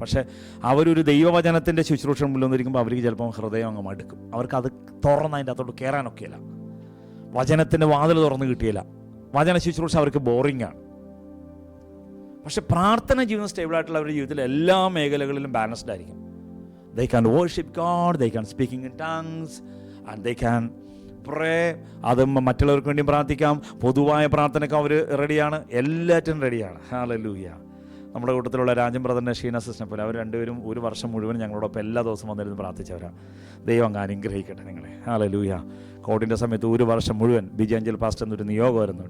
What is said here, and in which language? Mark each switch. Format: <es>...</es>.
<ml>പക്ഷേ അവരൊരു ദൈവവചനത്തിൻ്റെ ശുശ്രൂഷ മുന്നിൽ വന്നിരിക്കുമ്പോൾ അവർക്ക് ചിലപ്പോൾ ഹൃദയം അങ്ങ് മടുക്കും, അവർക്ക് അത് തുറന്ന് അതിൻ്റെ അകത്തോട്ട് കയറാനൊക്കെയില്ല, വചനത്തിൻ്റെ വാതിൽ തുറന്ന് കിട്ടിയില്ല, വചന ശുശ്രൂഷ അവർക്ക് ബോറിങ്ങാണ്. പക്ഷെ പ്രാർത്ഥന ജീവിതം സ്റ്റേബിളായിട്ടുള്ള അവരുടെ ജീവിതത്തിൽ എല്ലാ മേഖലകളിലും ബാലൻസ്ഡ് ആയിരിക്കും.</ml> <en>They can worship God, they can speaking in tongues, and they can pray.</en> <ml>അത് മറ്റുള്ളവർക്ക് വേണ്ടിയും പ്രാർത്ഥിക്കാം, പൊതുവായ പ്രാർത്ഥനയ്ക്ക് അവർ റെഡിയാണ്, എല്ലാറ്റിനും റെഡിയാണ്. ഹല്ലേലൂയ. നമ്മുടെ കൂട്ടത്തിലുള്ള രാജൻ ബ്രദറിൻ്റെ ഷീന സിസ്റ്റം പോലെ അവർ രണ്ടുപേരും ഒരു വർഷം മുഴുവൻ ഞങ്ങളോടൊപ്പം എല്ലാ ദിവസവും വന്നിരുന്ന് പ്രാർത്ഥിച്ചവരാണ്. ദൈവം അങ്ങ് അനുഗ്രഹിക്കട്ടെ നിങ്ങളെ. ഹല്ലേലൂയ. കോവിഡിൻ്റെ സമയത്ത് ഒരു വർഷം മുഴുവൻ ബിജാഞ്ചൽ പാസ്റ്റർ എന്നൊരു നിയോഗമായിരുന്നു.</ml>